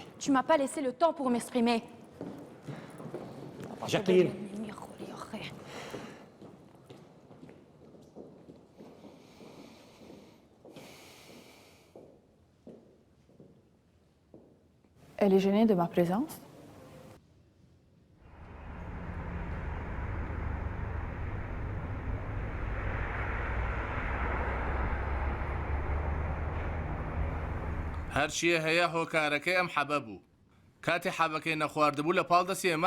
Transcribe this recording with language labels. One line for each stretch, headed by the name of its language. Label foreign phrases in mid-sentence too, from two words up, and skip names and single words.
French: Tu m'as pas laissé le temps pour m'exprimer. Jacqueline, Elle est gênée de ma présence?
Central Kurdish: هەرچیە هەیە هۆکارەکەی ئەم حەبە بوو کاتی حەبەکەی نەخواردبوو لە پاڵ دەستی ئێمە